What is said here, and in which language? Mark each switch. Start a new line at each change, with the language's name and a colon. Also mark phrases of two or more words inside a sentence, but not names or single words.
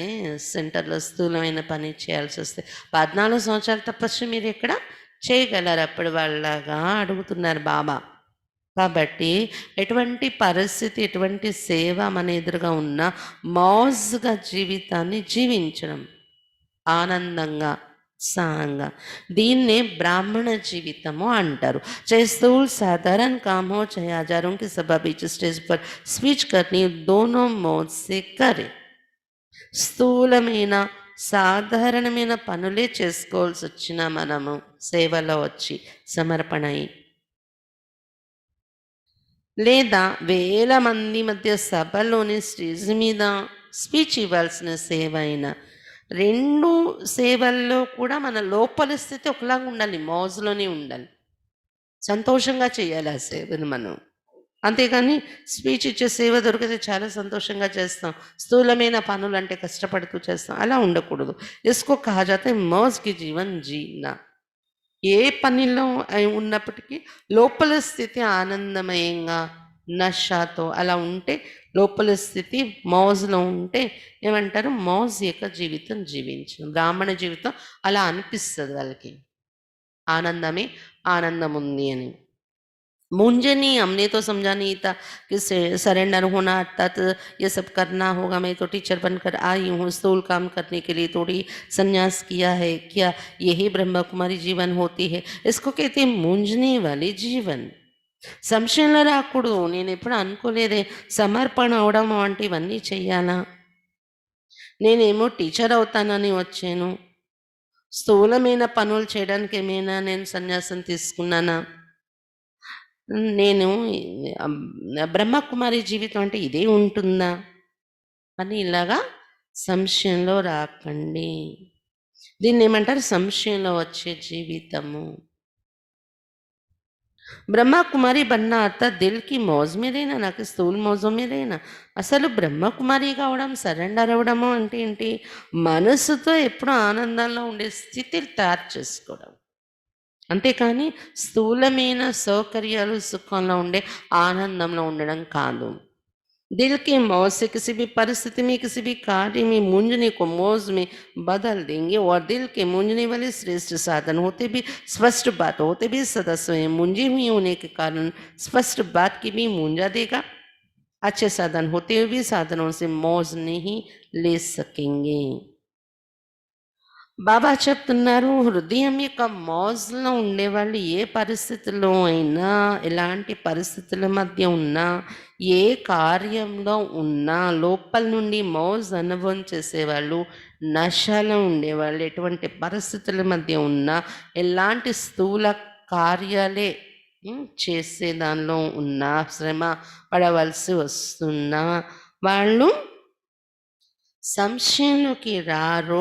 Telugu: సెంటర్లో స్థూలమైన పని చేయాల్సి వస్తే 14 సంవత్సరాల తపస్సు మీరు ఎక్కడ చేయగలరు అప్పుడు వాళ్ళగా అడుగుతున్నారు బాబా. కాబట్టి ఎటువంటి పరిస్థితి, ఎటువంటి సేవ మన ఎదురుగా ఉన్న మౌజ్గా జీవితాన్ని జీవించడం, ఆనందంగా, ఉత్సాహంగా, దీన్నే బ్రాహ్మణ జీవితము అంటారు.
Hindi: चाहे स्थूल साधारण काम हो, चाहे हजारों की सभा बीच स्टेज पर स्पीच करनी, दोनों मौज से करे.
Telugu: స్థూలమైన సాధారణమైన పనులే చేసుకోవాల్సి వచ్చిన మనము సేవలో వచ్చి సమర్పణ అయి, లేదా వేల మంది మధ్య సభలోని స్టేజ్ మీద స్పీచ్ ఇవ్వాల్సిన సేవ అయినా, రెండు సేవల్లో కూడా మన లోపల స్థితి ఒకలాగా ఉండాలి, మౌజ్లోనే ఉండాలి, సంతోషంగా చేయాలి ఆ సేవను మనం. అంతేగాని స్పీచ్ ఇచ్చే సేవ దొరికితే చాలా సంతోషంగా చేస్తాం, స్థూలమైన పనులు అంటే కష్టపడుతూ చేస్తాం, అలా ఉండకూడదు.
Hindi: इसको कहा जाता है मौज की जीवन जीना.
Telugu: ఏ పనిలో ఉన్నప్పటికీ లోపల స్థితి ఆనందమయంగా, నషాతో అలా ఉంటే, లోపల స్థితి మౌజ్లో ఉంటే ఏమంటారు, మౌజ్ యొక్క జీవితం జీవించడం. బ్రాహ్మణ జీవితం అలా అనిపిస్తుంది వాళ్ళకి, ఆనందమే ఆనందం ఉంది అని.
Hindi: मुझे नहीं, हमने तो समझा नहीं था कि सरेंडर होना अर्थात ये सब करना होगा. मैं तो टीचर बनकर आई हूँ, स्थूल काम करने के लिए थोड़ी संन्यास किया है, क्या यही ब्रह्मा कुमारी जीवन होती है? इसको कहते हैं मूंझने वाले जीवन.
Telugu: సంశయంలో రాకూడదు. నేను ఎప్పుడు అనుకోలేదే సమర్పణ అవడం వంటివన్నీ చెయ్యాలా, నేనేమో టీచర్ అవుతానని వచ్చాను, స్థూలమైన పనులు చేయడానికి ఏమైనా నేను సన్యాసం తీసుకున్నానా, నేను బ్రహ్మకుమారి జీవితం అంటే ఇదే ఉంటుందా అని ఇలాగా సంశయంలో రాకండి. దీన్ని ఏమంటారు, సంశయంలో వచ్చే జీవితము.
Hindi: ब्रह्मा कुमारी बनना अर्थात दिल की मौज में रहना, ना कि स्थूल मौजों में रहना.
Telugu: అసలు బ్రహ్మకుమారి కావడం, సరెండర్ అవ్వడము అంటే ఏంటి, మనసుతో ఎప్పుడు ఆనందంలో ఉండే స్థితిని తయారు చేసుకోవడం, అంతేకాని స్థూలమైన సౌకర్యాలు, సుఖంలో ఉండే ఆనందంలో ఉండడం కాదు.
Hindi: दिल के मौज से किसी भी परिस्थिति में, किसी भी कार्य में मूंझने को मौज में बदल देंगे. और दिल के मूंझने वाले श्रेष्ठ साधन होते भी, स्पष्ट बात होते भी सदा स्वयं मूंझे हुए होने के कारण स्पष्ट बात की भी मूंझा देगा. अच्छे साधन होते हुए भी साधनों से मौज नहीं ले सकेंगे.
Telugu: బాబా చెప్తున్నారు, హృదయం యొక్క మౌజ్లో ఉండేవాళ్ళు ఏ పరిస్థితుల్లో అయినా, ఎలాంటి పరిస్థితుల మధ్య ఉన్నా, ఏ కార్యంలో ఉన్నా లోపల నుండి మౌజ్ అనుభవం చేసేవాళ్ళు, నశలో ఉండేవాళ్ళు, ఎటువంటి పరిస్థితుల మధ్య ఉన్నా, ఎలాంటి స్థూల కార్యాలే చేసే దానిలో ఉన్నా, శ్రమ పడవలసి వస్తున్నా వాళ్ళు సంశయంలోకి రారు.